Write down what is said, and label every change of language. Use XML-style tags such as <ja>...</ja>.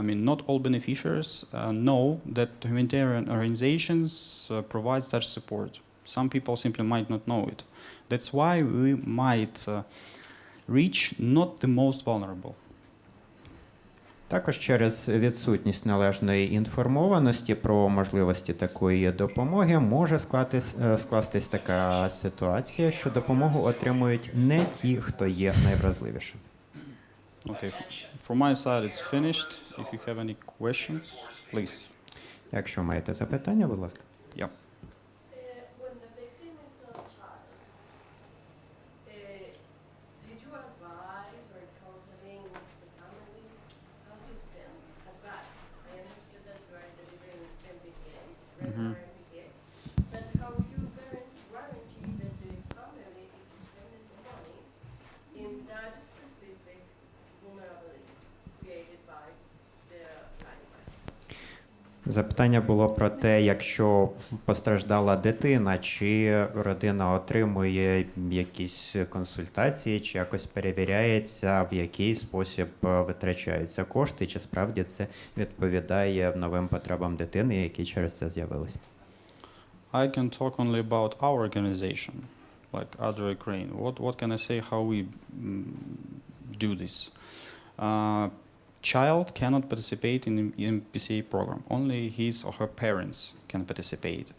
<en>Not all beneficiaries know that humanitarian organizations provide such support. Some people simply might not know it. That's why we might reach not the most vulnerable.</en> <uk>Також через відсутність належної інформованості про можливості такої допомоги може скластись така ситуація, що допомогу отримують не ті, хто є найвразливішим.</uk> <en>Okay, from my side it's finished. If you have any questions, please.</en> <uk>Якщо маєте запитання, будь ласка.</uk> <en>Yeah. When the victim is a child, did you advise or counseling the family how to spend advice? I understood that you are delivering MPCA, MPCA, but how you guarantee that the family is spending the money in that specific vulnerabilities created by the line violence?</en> <uk>Запитання було про те, якщо постраждала дитина, чи родина отримує якісь консультації, чи якось перевіряється, в який спосіб витрачаються кошти, чи справді це відповідає новим потребам дитини, які через це з'явилися.</uk> <en>I can talk only about our organization, like Ukraine. What can I say how we do this? Child cannot participate in the MPCA program. Only his or her parents can participate.</en>